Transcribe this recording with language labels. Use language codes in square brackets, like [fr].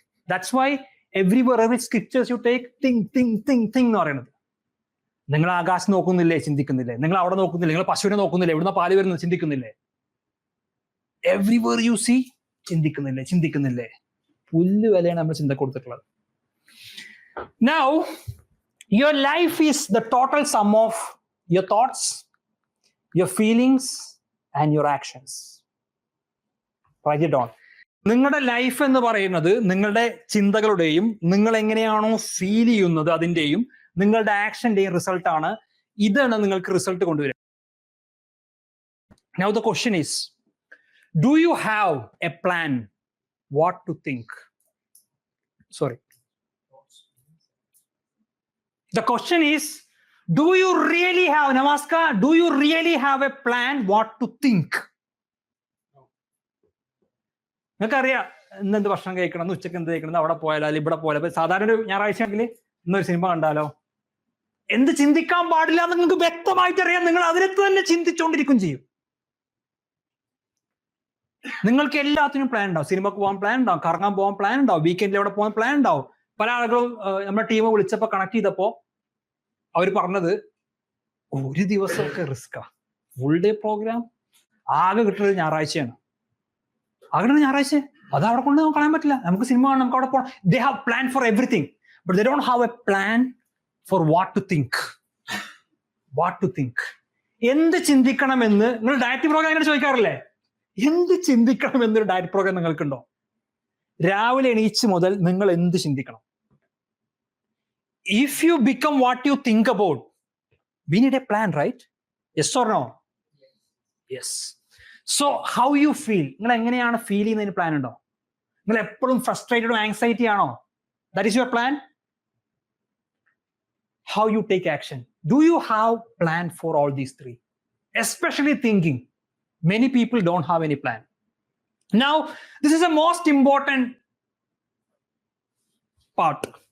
[en] that's why every scriptures you take, think [ml] എന്ന് പറയുന്നത്. നിങ്ങൾ ആകാശം നോക്കുന്നില്ലേ, ചിന്തിക്കുന്നില്ലേ? നിങ്ങൾ അവിടെ നോക്കുന്നില്ലേ, നിങ്ങൾ പശുവിനെ നോക്കുന്നില്ലേ, എവിടുന്ന പാല് വരുന്നത്, ചിന്തിക്കുന്നില്ലേ? [en] everywhere you see, [ml] ചിന്തിക്കുന്നില്ലേ? പുല്ല് വിലയാണ് നമ്മൾ ചിന്ത കൊടുത്തിട്ടുള്ളത്. [en] Now, your life is the total sum of your thoughts, your feelings and your actions. Write it down. [ml] നിങ്ങളുടെ ലൈഫ് എന്ന് പറയുന്നത് നിങ്ങളുടെ ചിന്തകളുടെയും നിങ്ങൾ എങ്ങനെയാണോ ഫീൽ ചെയ്യുന്നത് അതിന്റെയും നിങ്ങളുടെ ആക്ഷന്റെയും റിസൾട്ട് ആണ്. ഇതാണ് നിങ്ങൾക്ക് റിസൾട്ട് കൊണ്ടുവരിക. [en] Now the question is, do you have a plan what to think? Sorry. The question is, do you really have, Namaskar, do you really have a plan what to think? [ml] നിങ്ങൾക്കറിയാം ഇന്നെന്ത് ഭക്ഷണം കഴിക്കണം, ഉച്ചക്ക് എന്ത് കഴിക്കണം, അവിടെ പോയാലോ ഇവിടെ പോയാലോ. സാധാരണ ഒരു ഞായറാഴ്ച ആണെങ്കിൽ ഇന്നൊരു സിനിമ കണ്ടാലോ. എന്ത് ചിന്തിക്കാൻ പാടില്ല എന്ന് നിങ്ങൾക്ക് വ്യക്തമായിട്ട് അറിയാം. നിങ്ങൾ അതിനെ തന്നെ ചിന്തിച്ചുകൊണ്ടിരിക്കും ചെയ്യും. നിങ്ങൾക്ക് എല്ലാത്തിനും പ്ലാൻ ഉണ്ടാവും. സിനിമക്ക് പോകാൻ പ്ലാൻ ഉണ്ടാവും, കറങ്ങാൻ പോകാൻ പ്ലാൻ ഉണ്ടാവും, വീക്കെൻഡിൽ എവിടെ പോകാൻ പ്ലാൻ ഉണ്ടാവും. പല ആളുകളും നമ്മുടെ ടീം വിളിച്ചപ്പോൾ കണക്ട് ചെയ്തപ്പോൾ അവർ പറഞ്ഞത്, ഒരു ദിവസമൊക്കെ റിസ്ക്കാ, ഫുൾ ഡേ പ്രോഗ്രാം, ആകെ കിട്ടുന്നത് ഞായറാഴ്ചയാണ്. ആകെ ഞായറാഴ്ച അത് അവിടെ കൊണ്ട് നമുക്ക് കളയാൻ പറ്റില്ല. നമുക്ക് സിനിമ കാണാം, നമുക്ക് അവിടെ പോകണം. [en] They have plan for everything, but they don't have a plan for what to think. [ml] എന്ത് ചിന്തിക്കണമെന്ന് നിങ്ങൾ ഡയറ്റ് പ്രോഗ്രാം അങ്ങനെ ചോദിക്കാറില്ലേ? എന്ത് ചിന്തിക്കണം എന്നൊരു ഡയറ്റ് പ്രോഗ്രാം നിങ്ങൾക്കുണ്ടോ? രാവിലെ എണീച്ച് മുതൽ നിങ്ങൾ എന്ത് ചിന്തിക്കണം? [en] If you become what you think about, we need a plan, right? Yes or no? Yes. So how you feel? [ml] നിങ്ങൾ എങ്ങനെയാണ് ഫീൽ ചെയ്യുന്നതിന് പ്ലാൻ ഉണ്ടോ? നിങ്ങൾ എപ്പോഴും ഫ്രസ്ട്രേറ്റഡും ആങ്സൈറ്റി ആണോ? [en] That is your plan? How you take action? Do you have plan for all these three? Especially thinking. Many people don't have any plan. Now, this is the most important part.